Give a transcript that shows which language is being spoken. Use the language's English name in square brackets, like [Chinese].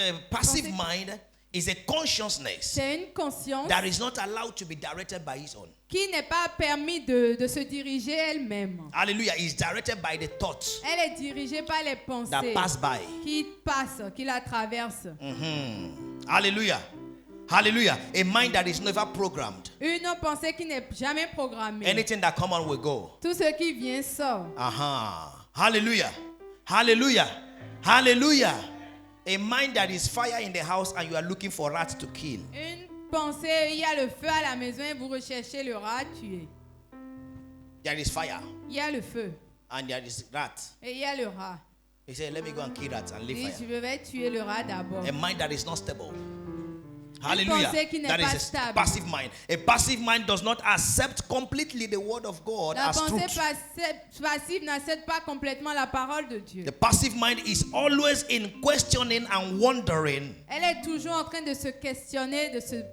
[English] Passive mind is a consciousness [French] C'est une conscience [English] that is not allowed to be directed by its own. [French] qui n'est pas permis de se diriger elle-même. [English] Hallelujah. Is directed by the thoughts [French] Elle est dirigée par les [English] that [French] pensées [English] pass by. [French] qui passent, qui la traversent. [English] Hallelujah. Hallelujah. A mind that is never programmed. [French] Une pensée qui n'est jamais programmée. [English] Anything that comes on will go. [French] Tout ce qui vient sort. [English] Hallelujah. Hallelujah. Hallelujah. A mind that is fire in the house and you are looking for rats to kill. [French] Une pensée, il y a le feu à la maison et vous recherchez le rat à tuer. [English] There is fire. [French] Il y a le feu. [English] And there is rat. [French] Et il y a le rat. [English] He said, let me go and kill rats and [French] Il [English] leave [French] dit, je [English] fire. [French] vais tuer le rat d'abord. [English] A mind that is not stable. Hallelujah. [French] pensée qui n'est [English] That [French] pas [English] is a [French] stable. [English] passive mind. A passive mind does not accept completely the word of God [French] La [English] as [French] pensée [English] truth. [French] passive n'accepte pas complètement la parole de Dieu. [English] The passive mind is always in questioning and wondering. [French] Elle est toujours en train de se questionner, de se